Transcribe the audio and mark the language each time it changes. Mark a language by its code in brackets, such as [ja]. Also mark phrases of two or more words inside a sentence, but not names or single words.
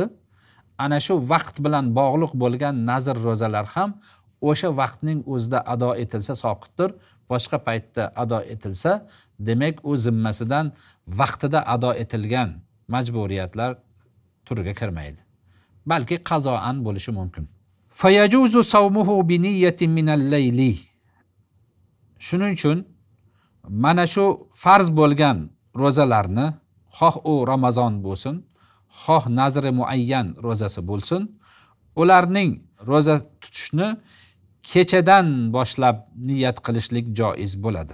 [uz] Ana shu vaqt bilan bog'liq bo'lgan nazr ro'zalar ham o'sha vaqtning o'zida ado etilsa soqitdir. Boshqa paytda ado etilsa, demak u zimmasidan vaqtida ado etilgan majburiyatlar turiga kirmaydi. Balki qazoan bo'lishi mumkin. [ar] فيجوز صومه بنية من الليل. [uz] Shuning uchun mana shu farz bo'lgan ro'zalarni, xoh u Ramazon bo'lsin, xoh nazri muayyan ro'zasi bo'lsin, ularning ro'za tutishni kechadan boshlab niyat qilishlik joiz bo'ladi.